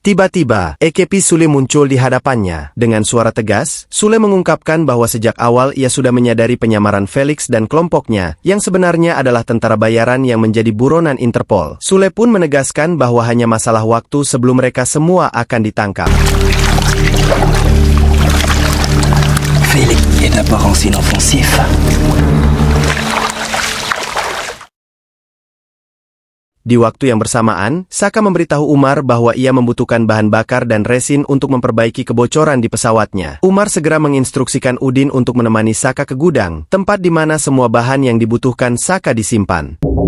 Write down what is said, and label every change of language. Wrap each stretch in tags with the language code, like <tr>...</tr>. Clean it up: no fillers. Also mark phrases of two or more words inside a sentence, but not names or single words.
<id>Tiba-tiba, Ekepi Sule muncul di hadapannya. Dengan suara tegas, Sule mengungkapkan bahwa sejak awal ia sudah menyadari penyamaran Felix dan kelompoknya, yang sebenarnya adalah tentara bayaran yang menjadi buronan Interpol. Sule pun menegaskan bahwa hanya masalah waktu sebelum mereka semua akan ditangkap.</id> <fr>Felix est d'abord en signe offensif.</fr> <id>Di waktu yang bersamaan, Saka memberitahu Umar bahwa ia membutuhkan bahan bakar dan resin untuk memperbaiki kebocoran di pesawatnya. Umar segera menginstruksikan Udin untuk menemani Saka ke gudang, tempat di mana semua bahan yang dibutuhkan Saka disimpan.</id>